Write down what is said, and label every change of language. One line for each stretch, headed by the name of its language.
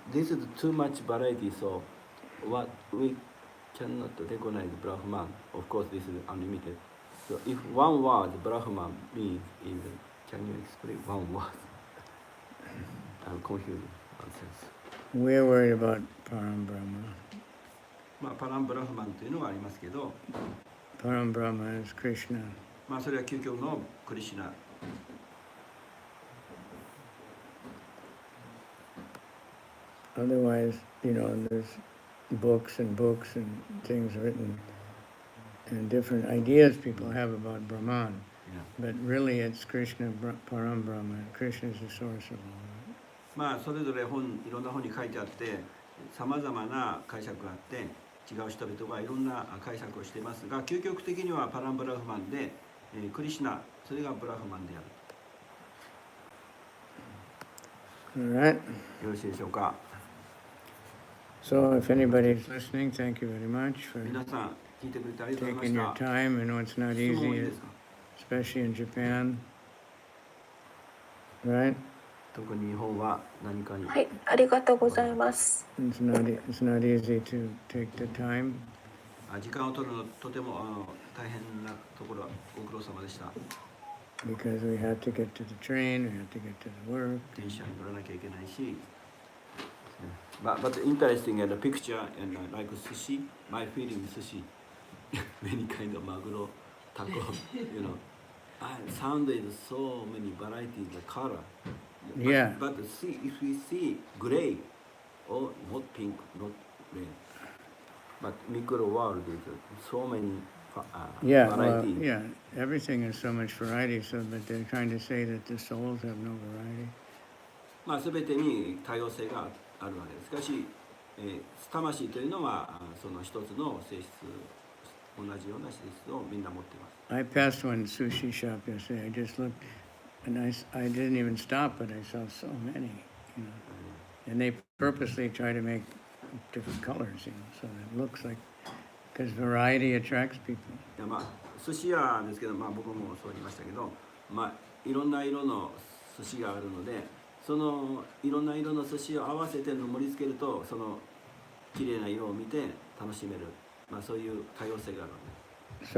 English: This is too much variety. So what we cannot recognize Brahman. Of course, this is unlimited. So if one word Brahman means is, can you explain one word? I'm confused. We're worried about Param Brahma.
Japanese: まあパランブラフマンというのがありますけど、
English: Param Brahma is Krishna.
Japanese: まあそれは究極のクリシュナ。
English: Otherwise, there's books and things written and different ideas people have about Brahman. Yeah. But really it's Krishna, Param Brahma. Krishna is the source of all.
Japanese: まあそれぞれいろんな本に書いてあってさまざまな解釈があって違う人々がいろんな解釈をしていますが究極的にはパランブラフマンで、クリシュナそれがブラフマンである。
English: All right.
Japanese: よろしいでしょうか。
English: So if anybody's listening, thank you very much for
Japanese: 皆さん聞いてくれてありがとうござい
English: taking
Japanese: ま
English: your
Japanese: した。
English: time. I know it's not
Japanese: 質問いい
English: easy,
Japanese: ですか。
English: especially in Japan. Right?
Japanese: 特に日本は何かに。はい、ありがとうございます。
English: It's not easy to take the time.
Japanese: 時間を取るのとても大変なところはご苦労様でした。
English: Because we have to get to the train, we have to get to the work.
Japanese: 電車に乗らなきゃいけないし。
English: But interesting and the picture and like sushi, my feeling sushi, many kind of maguro, taco, you know. And sound is so many varieties, the color. Yeah. But see, if we see gray, or not pink, not red, but micro world is so many Yeah, varieties. yeah. Everything is so much variety, but they're trying to say that the souls have no variety.
Japanese: まあ全てに多様性があるわけです。しかし、魂というのはその一つの性質、同じような性質をみんな持っています。
English: I passed one sushi shop yesterday. I just looked, and I didn't even stop, but I saw so many, And they purposely try to make different colors, so it looks like, because variety attracts people.
Japanese: いやまあ寿司屋ですけど、まあ僕もそう言いましたけど、まあいろんな色の寿司があるので、そのいろんな色の寿司を合わせて盛り付けると、その綺麗な色を見て楽しめる、まあそういう多様性があるわけです。